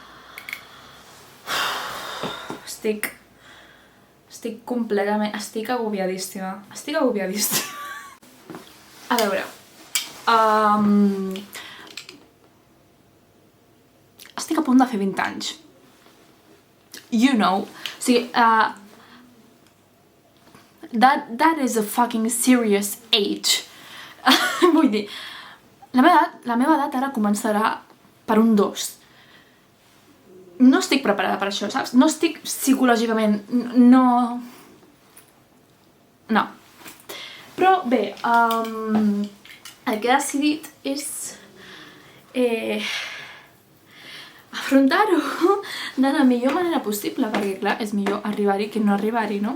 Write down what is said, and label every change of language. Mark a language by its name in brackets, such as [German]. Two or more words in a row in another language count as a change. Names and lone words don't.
[Catalan] Estic completament... Estic agobiadíssima. A veure... Estic a punt de fer 20 anys. [English] You know. [Catalan] O sigui, [English] that is a fucking serious age. [Catalan] Vull dir, la meva edat ara començarà per un 2. No estic preparada per això, saps? No estic psicològicament... No. Però bé, el que he decidit és afrontar-ho de la millor manera possible, perquè clar, és millor arribar-hi que no arribar-hi, no?